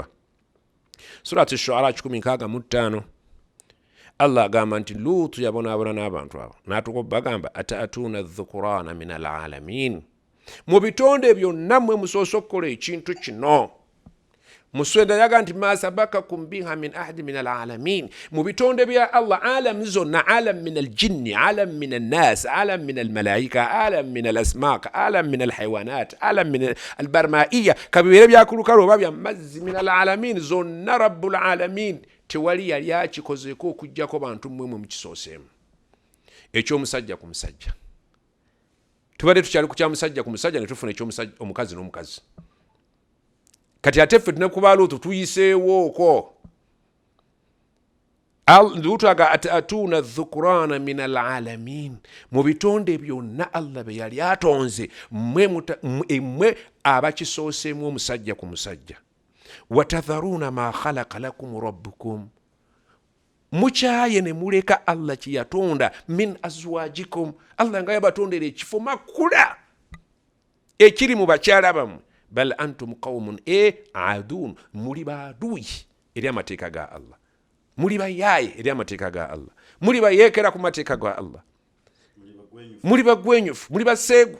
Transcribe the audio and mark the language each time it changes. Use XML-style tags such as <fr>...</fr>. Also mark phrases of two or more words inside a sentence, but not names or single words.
<lg>Surati Shuara 65 Allah agamba nti Luutu yabonaabona n'abantu abo n'atukoba bagamba</lg> <ar>أتأتون الذكران من العالمين,</ar> <lg>mu bitonde byonna mmwe musoose okukola ekintu kino. Muswenda yaga nti</lg> <ar>ما سبقكم بها من أحد من العالمين,</ar> <lg>mu bitonde bya Allah alam zonna,</lg> <ar>عالم من الجن عالم من الناس عالم من الملائكة عالم من الأسماك عالم من الحيوانات عالم من البرمائية,</ar> <lg>kabibeere byakulukalu oba bya mazzi,</lg> <ar>من العالمين</ar> <lg>zonna</lg> <ar>رب العالمين</ar> <lg>tewali yali akikozeeko okuggyako bantu mmwe mukisooseemu. Ekyomusajja ku musajja tubadde tukyali ku kyamusajja ku musajja ne tufuna omukazi n'omukazi. Kati ate ffe tunakuba Luutu tuyiseewo okwo. Luutu aga</lg> <ar>أتأتون الذكران من العالمين,</ar> <lg>mu bitonde byonna Allah bye yali atonze mmwe abakisooseemu omusajja ku musajja.</lg> <ar>وتذرون ما خلق لكم ربكم,</ar> <lg>mukyaye ne muleka Allah kye yatonda</lg> <ar>من أزواجكم,</ar> <lg>Allah nga yabatondera ekifo makula ekiri mu bakyala bammwe.</lg> <ar>بل أنتم قوم عادون,</ar> <lg>muli baaduyi eri amateeka ga Allah, muli bayaaye eri amateeka ga Allah, muli bayeekera ku mateeka ga Allah, muli bagwenyufu, muli baseegu.</lg>